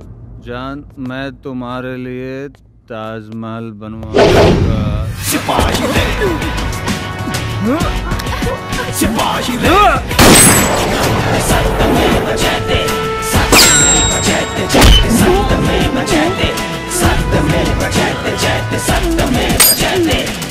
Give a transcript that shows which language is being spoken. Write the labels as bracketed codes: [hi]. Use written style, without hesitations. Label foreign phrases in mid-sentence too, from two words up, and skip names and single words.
[hi] जान, मैं तुम्हारे लिए ताजमहल बनवाऊंगा। सिपाही ले, सिपाही ले। [sa] सत्यमेव जयते, सत्यमेव जयते, जयते सत्यमेव जयते, सत्यमेव जयते, जयते सत्यमेव जयते।